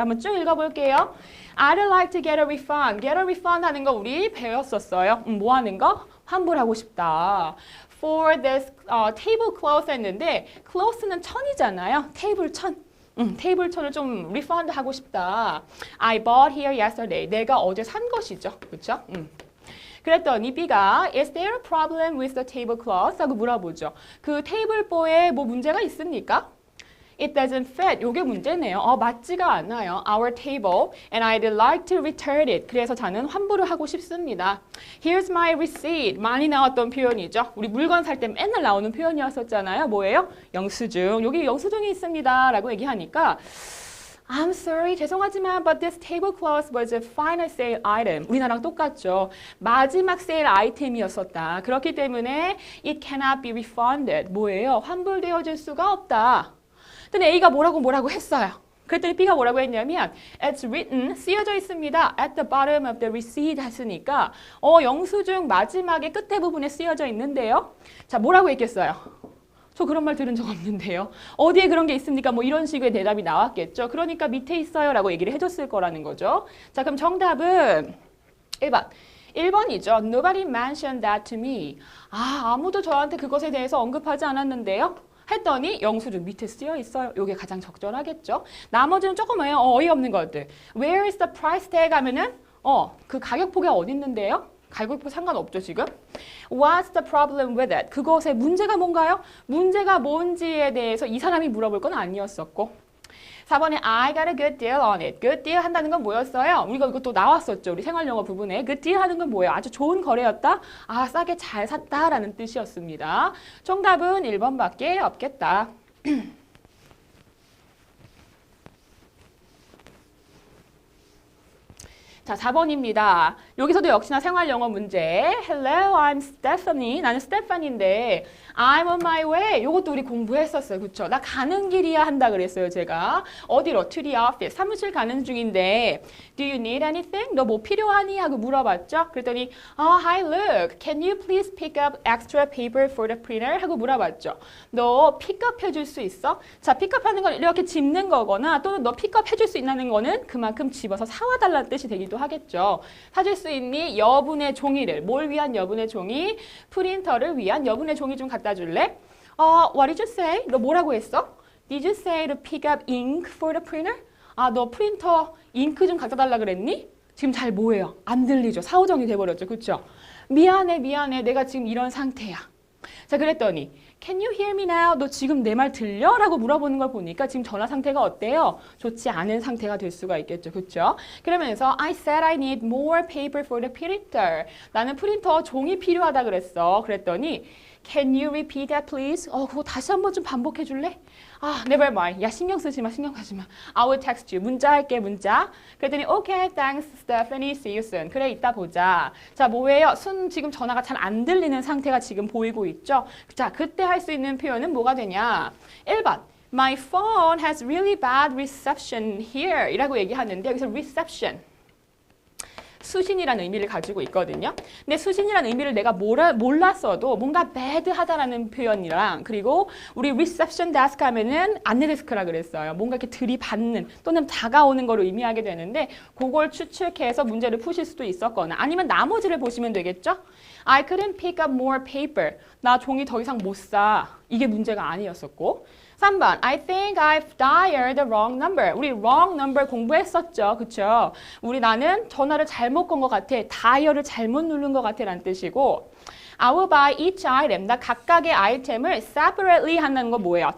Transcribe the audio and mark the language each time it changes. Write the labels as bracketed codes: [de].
[ko] 한번 쭉 읽어볼게요. [en] I'd like to get a refund. Get a refund [ko] 하는 거 우리 배웠었어요. 뭐 하는 거? 환불하고 싶다. [en] For this table cloth [ko] 했는데 cloth는 천이잖아요. 테이블 천. 테이블톤을 좀 리펀드 하고 싶다. [en] I bought here yesterday. [ko] 내가 어제 산 것이죠. 그렇죠? 그랬더니 B가 [en] Is there a problem with the tablecloth? [ko] 하고 물어보죠. 그 테이블보에 뭐 문제가 있습니까? [en] It doesn't fit. [ko] 요게 문제네요. 맞지가 않아요. [en] Our table and I'd like to return it. [ko] 그래서 저는 환불을 하고 싶습니다. [en] Here's my receipt. [ko] 많이 나왔던 표현이죠. 우리 물건 살 때 맨날 나오는 표현이었었잖아요. 뭐예요? 영수증. 여기 영수증이 있습니다. 라고 얘기하니까 [en] I'm sorry, [ko] 죄송하지만 [en] but this tablecloth was a final sale item. [ko] 우리나라랑 똑같죠. 마지막 세일 아이템이었었다. 그렇기 때문에 [en] it cannot be refunded. [ko] 뭐예요? 환불되어질 수가 없다. 근데 A가 뭐라고 했어요. 그랬더니 B가 뭐라고 했냐면 [en] It's written, [ko] 쓰여져 있습니다. [en] At the bottom of the receipt [ko] 했으니까 영수증 마지막에 끝에 부분에 쓰여져 있는데요. 자, 뭐라고 했겠어요? 저 그런 말 들은 적 없는데요. 어디에 그런 게 있습니까? 뭐 이런 식의 대답이 나왔겠죠. 그러니까 밑에 있어요 라고 얘기를 해줬을 거라는 거죠. 자, 그럼 정답은 1번. 1번이죠. [en] Nobody mentioned that to me. [ko] 아무도 저한테 그것에 대해서 언급하지 않았는데요. 했더니 영수증 밑에 쓰여 있어요. 이게 가장 적절하겠죠. 나머지는 조금 어이없는 것들. [en] Where is the price tag [ko] 하면은 그 가격표가 어디 있는데요? 가격표 상관없죠, 지금. [en] What's the problem with it? [ko] 그것의 문제가 뭔가요? 문제가 뭔지에 대해서 이 사람이 물어볼 건 아니었었고. 4번에 [en] I got a good deal on it. [ko] good deal 한다는 건 뭐였어요? 우리가 이것도 나왔었죠. 우리 생활영어 부분에. good deal 하는 건 뭐예요? 아주 좋은 거래였다? 싸게 잘 샀다라는 뜻이었습니다. 정답은 1번밖에 없겠다. 자, 4번입니다. 여기서도 역시나 생활영어 문제. [en] Hello, I'm Stephanie. [ko] 나는 스테파니인데 [en] I'm on my way. [ko] 이것도 우리 공부했었어요. 그렇죠? 나 가는 길이야 한다 그랬어요, 제가. 어디로? [en] To the office. [ko] 사무실 가는 중인데 [en] Do you need anything? [ko] 너 뭐 필요하니? 하고 물어봤죠. 그랬더니 [en] Hi, look. Can you please pick up extra paper for the printer? [ko] 하고 물어봤죠. 너 픽업 해줄 수 있어? 자, 픽업하는 건 이렇게 집는 거거나 또는 너 픽업 해줄 수 있다는 거는 그만큼 집어서 사와달라는 뜻이 되기도 하겠죠. 사줄 수 있니? 여분의 종이를. 뭘 위한 여분의 종이? 프린터를 위한 여분의 종이 좀 갖다 줄래? [en] What did you say? [ko] 너 뭐라고 했어? [en] Did you say to pick up ink for the printer? [ko] 너 프린터 잉크 좀 갖다 달라 그랬니? 지금 잘 뭐예요? 안 들리죠? 사오정이 돼버렸죠. 그렇죠? 미안해. 내가 지금 이런 상태야. 자, 그랬더니 [en] Can you hear me now? [ko] 너 지금 내 말 들려? 라고 물어보는 걸 보니까 지금 전화 상태가 어때요? 좋지 않은 상태가 될 수가 있겠죠. 그렇죠? 그러면서 [en] I said I need more paper for the printer. [ko] 나는 프린터 종이 필요하다 그랬어. 그랬더니 [en] Can you repeat that please? [ko] 그거 다시 한번 좀 반복해 줄래? [en] Never mind. [ko] 야, 신경 쓰지 마. [en] I will text you. [ko] 문자 할게, 문자. 그랬더니 [en] Okay, thanks, Stephanie. See you soon. [ko] 그래, 이따 보자. 자, 뭐예요? 지금 전화가 잘 안 들리는 상태가 지금 보이고 있죠? 자, 그때 할 수 있는 표현은 뭐가 되냐? 1번. [en] My phone has really bad reception here. [ko] 이라고 얘기하는데 여기서 reception. 수신이라는 의미를 가지고 있거든요. 근데 수신이라는 의미를 내가 몰랐어도 뭔가 bad하다라는 표현이랑 그리고 우리 reception desk 하면은 안내 데스크라 그랬어요. 뭔가 이렇게 들이받는 또는 다가오는 거를 의미하게 되는데 그걸 추측해서 문제를 푸실 수도 있었거나 아니면 나머지를 보시면 되겠죠. [en] I couldn't pick up more paper. [ko] 나 종이 더 이상 못 사. 이게 문제가 아니었었고. [en] 3번, I think I've dialed the wrong number. [ko] 우리 wrong number 공부했었죠. 그쵸? 나는 전화를 잘못 건 것 같아. 다이얼을 잘못 누른 것 같아 라는 뜻이고 [en] I will buy each item. [ko] 나 각각의 아이템을 separately 한다는 건 뭐예요?